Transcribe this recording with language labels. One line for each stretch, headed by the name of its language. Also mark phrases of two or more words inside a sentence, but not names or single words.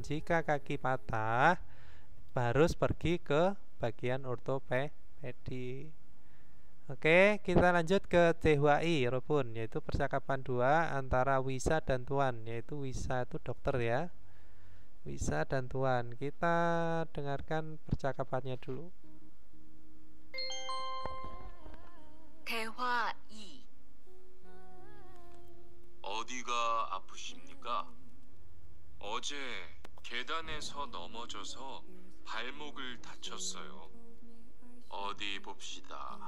Indonesian: Jika kaki patah, harus pergi ke bagian ortopedi. Oke, kita lanjut ke THWI, Robun, yaitu percakapan dua antara Wisa dan Tuan, yaitu Wisa itu dokter ya. Wisa dan Tuan. Kita dengarkan percakapannya dulu.
Korean: 대화 2. 어디가 아프십니까? 어제 계단에서 넘어져서 발목을 다쳤어요. 어디 봅시다.